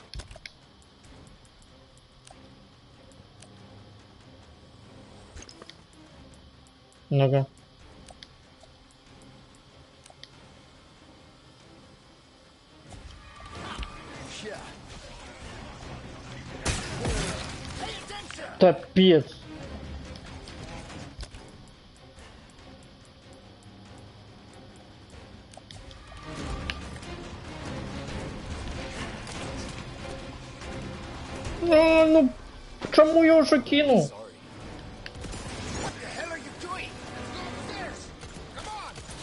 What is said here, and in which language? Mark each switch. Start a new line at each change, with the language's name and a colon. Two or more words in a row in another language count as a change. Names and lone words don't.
Russian: Ну-ка. Капец.
Ukrainian: А, ну, чому я вже кинув?
English: What the hell are you doing? Let's go upstairs. Come on.